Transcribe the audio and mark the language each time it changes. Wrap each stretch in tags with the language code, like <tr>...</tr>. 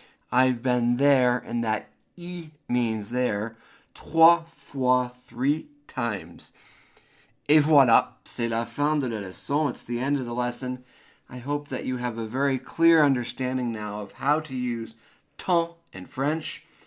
<en>I've been there, and that y means there. 3 fois, 3 times.</en> <fr>Et voilà, c'est la fin de la leçon.</fr> <en>It's the end of the lesson. I hope that you have a very clear understanding now of how to use temps in French.</en>